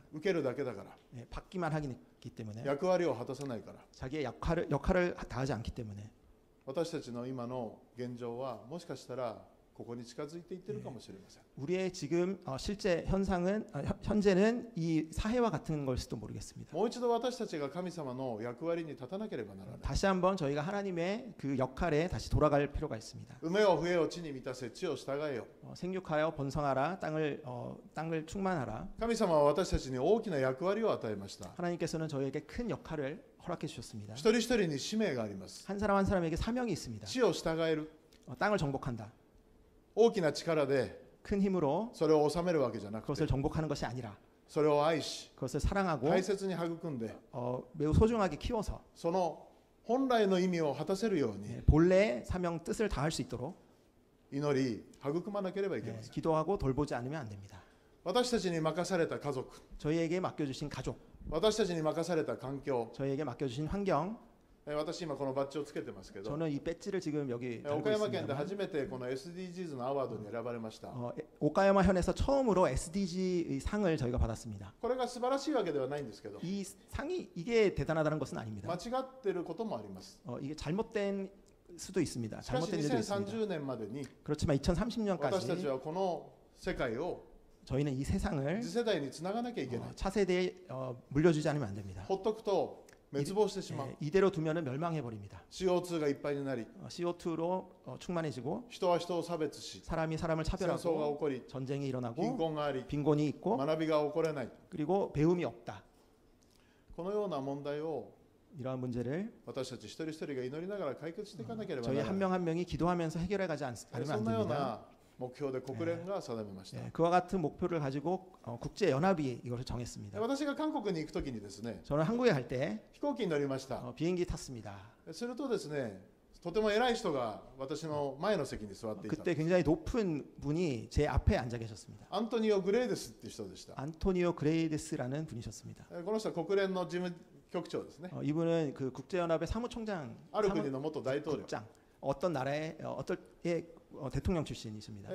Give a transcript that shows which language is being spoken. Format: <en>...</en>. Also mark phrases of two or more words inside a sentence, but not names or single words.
<ja>受けるだけだから。</ja> <ko>받기만 하기 때문에</ko> <ja>役割を果たさないから。</ja> <ko>자기의 역할을 다하지 않기 때문에</ko> <ja>私たちの今の現状はもしかしたらここに近づいていってるかもしれません。</ja> <ko>우리의 지금 실제 현상은 현재는 이 사해와 같은 걸지도 모르겠습니다.</ko> <ja>もう一度私たちが神様の役割に立たなければならない。</ja> <ko>다시 한번 저희가 하나님의 그 역할에 다시 돌아갈 필요가 있습니다.</ko> <ja>埋めよ増えよ地に満たせ地を従えよ。</ja> <ko>생육하여 번성하라 땅을 충만하라.</ko> <ja>神様は私たちに大きな役割を与えました。</ja> <ko>하나님께서는 저희에게 큰 역할을 허락해 주셨습니다.</ko> <ja>一人一人に使命があります。</ja> <ko>한 사람 한 사람에게 사명이 있습니다.</ko> <ja>地を従える</ja> <ko>땅을 정복한다.</ko> <ja>大きな力で</ja> <ko>큰 힘으로</ko> <ja>それを治めるわけじゃなく</ja> <ko>그것을</ko> <ja>て、</ja> <ko>정복하는 것이 아니라</ko> <ja>それを愛し</ja> <ko>그것을 사랑하고</ko> <ja>大切に育んで、</ja> <ko>매우 소중하게 키워서</ko> <ja>その本来の意味を果たせるように</ja> <ko>본래의 사명 뜻을 다할 수 있도록</ko> <ja>祈り育まなければいけません。</ja> <ko>기도하고 돌보지 않으면 안 됩니다.</ko> <ja>私たちに任された家族、</ja> <ko>저희에게 맡겨주신 가족,</ko> <ja>私たちに任された環境、</ja> <ko>저희에게 맡겨주신 환경,</ko> <ja>私今このバッジをつけてますけど、</ja> <ko>저는 이 배지를 지금 여기 달고</ko> <ja>岡山県で</ja> <ko>있습니다.</ko> <ja>初めてこの SDGs のアワードに選ばれました。</ja> <ko>오카야마 현에서 처음으로 SDG 상을 저희가 받았습니다.</ko> <ja>これが素晴らしいわけではないんですけど、</ja> <ko>이 상이 이게 대단하다는 것은 아닙니다.</ko> <ja>間違ってることもあります。</ja> <ko>이게 잘못된 수도 있습니다.</ko> <ja>しかし</ja> <ko>잘못된 일도 있습니다.</ko> <ja>2030 年までに</ja> <ko>그렇지만</ko> <ja>私たち</ja> <ko>2030년까지</ko> <ja>はこの世界を</ja> <ko>저희는 이 세상을</ko> <ja>次世代につながなきゃいけない。</ja> <ko>차세대에 물려주지 않으면 안 됩니다.</ko> <ja>ほっとくと滅亡してしまう。</ja> <ko>이대로 두면은 멸망해 버립니다.</ko> <ja>CO2 がいっぱいになり、</ja> <ko>CO2로 충만해지고</ko> <ja>人は人を差別し、</ja> <ko>사람이 사람을</ko> <ja>戦争が起</ja> <ko>차별하고</ko> <ja>こり、</ja> <ko>전쟁이</ko> <ja>貧</ja> <ko>일어나고</ko> <ja>困があり、</ja> <ko>빈곤이 있고</ko> <ja>学びが起これない。</ja> <ko>그리고 배움이 없다.</ko> <ja>このような問題を</ja> <ko>이러한 문제를</ko> <ja>私たち一人一人が祈りながら解決していかなければ</ja> <ko>저희</ko> <ja>なら</ja> <ko>한</ko> <ja>ない。</ja> <ko>명 한 명이 기도하면서 해결해 가지 않으면</ko> <ja>そ</ja> <ko>안</ko> <ja>んなよう</ja> <ko>됩니다.</ko> <ja>な目標で国連が定めました。</ja> <ko>그와 같은 목표를 가지고 국제 연합이 이것을 정했습니다.</ko> <ja>私が韓国に行くときにですね、</ja> <ko>저는 한국에 갈 때</ko> <ja>飛行機に乗りました。</ja> <ko>비행기 탔습니다.</ko> <ja>するとですね、とても偉い人が私の前の席に座っていた。</ja> <ko>그때 굉장히 높은 분이 제 앞에 앉아 계셨습니다.</ko> <ja>アントニオ・グレーデスっていう人でした。</ja> <ko>안토니오 그레이데스라는 분이셨습니다.</ko> <ja>この人は国連の事務局長ですね。</ja> <ko>이분은 그 국제연합의 사무총장,</ko> <ja>ある国の元大統領。</ja> <ko>국장, 어떤 나라의 대통령 출신이십니다.</ko>